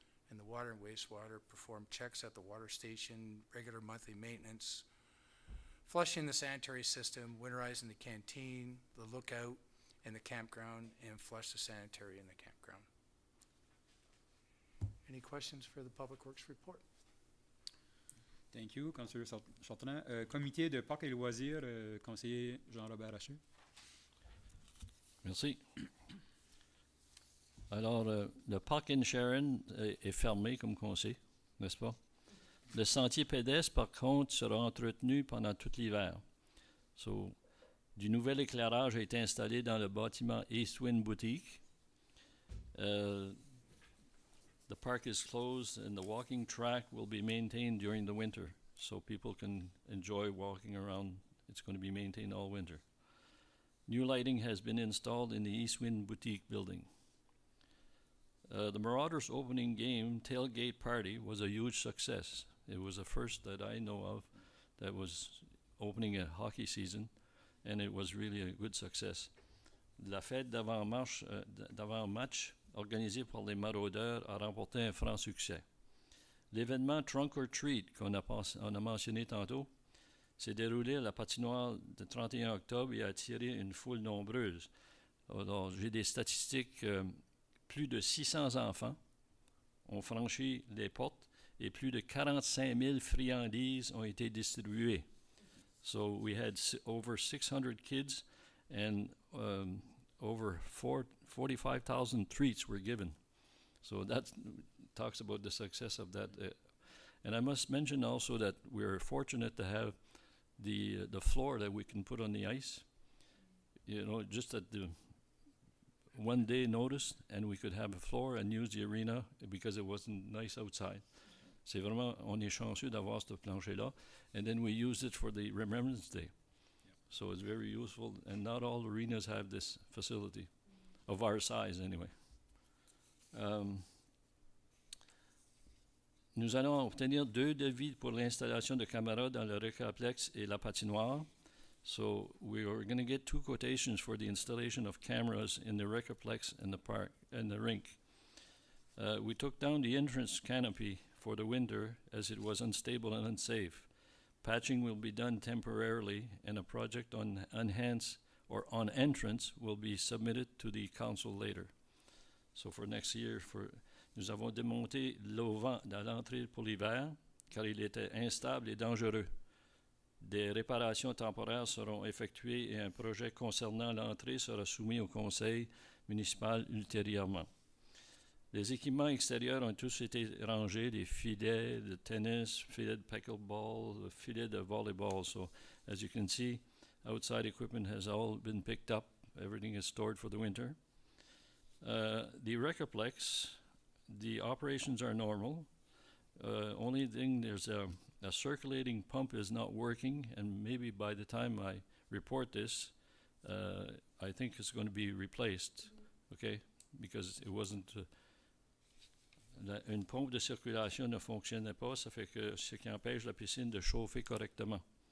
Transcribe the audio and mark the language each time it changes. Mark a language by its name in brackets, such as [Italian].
[English] And the water and wastewater performed checks at the water station, regular monthly maintenance, flushing the sanitary system, winterizing the canteen, the lookout, and the campground, and flushed the sanitary in the campground. Any questions for the Public Works report? Thank you, Councillor Chantonnay. [French] Comité de Parcs et Loisirs, conseiller Jean-Robert Haché. Merci. Alors, le parc in Sharon est fermé, comme on sait, n'est-ce pas? Le sentier pédestre, par contre, sera entretenu pendant tout l'hiver. So, du nouvel éclairage a été installé dans le bâtiment East Wind Boutique. [English] The park is closed and the walking track will be maintained during the winter, so people can enjoy walking around. It's going to be maintained all winter. New lighting has been installed in the East Wind Boutique building. The Marauders opening game tailgate party was a huge success. It was the first that I know of that was opening a hockey season, and it was really a good success. [French] La fête d'avant-match organisée par les Marauders a remporté un franc succès. L'événement Trunk or Treat qu'on a mentionné tantôt s'est déroulé à la patinoire le 31 octobre et a attiré une foule nombreuse. Alors, j'ai des statistiques, plus de 600 enfants ont franchi les portes et plus de 45 000 friandises ont été distribuées. [English] So we had over 600 kids and over 45,000 treats were given. So that talks about the success of that. And I must mention also that we're fortunate to have the floor that we can put on the ice. You know, just at the 1 day notice, and we could have a floor and use the arena because it wasn't nice outside. [French] C'est vraiment, on est chanceux d'avoir ce plancher-là. [English] And then we used it for the Remembrance Day. So it's very useful, and not all arenas have this facility, of our size anyway. [French] Nous allons obtenir 2 devis pour l'installation de caméras dans le récréaplex et la patinoire. [English] So we are going to get 2 quotations for the installation of cameras in the récréaplex and the park and the rink. We took down the entrance canopy for the winter as it was unstable and unsafe. Patching will be done temporarily, and a project on enhance or on entrance will be submitted to the council later. So for next year, [French] nous avons démonté l'auvent dans l'entrée pour l'hiver car il était instable et dangereux. Des réparations temporaires seront effectuées et un projet concernant l'entrée sera soumis au conseil municipal ultérieurement. Les équipements extérieurs ont tous été rangés, des filets de tennis, filets de pickleball, filets de volleyball. [English] So as you can see, outside equipment has all been picked up. Everything is stored for the winter. The Recoplex, the operations are normal. Only thing, there's a circulating pump is not working, and maybe by the time I report this, I think it's going to be replaced, okay? Because it wasn't... [French] une pompe de circulation ne fonctionnait pas, ça fait que ce qui empêche la piscine de chauffer correctement.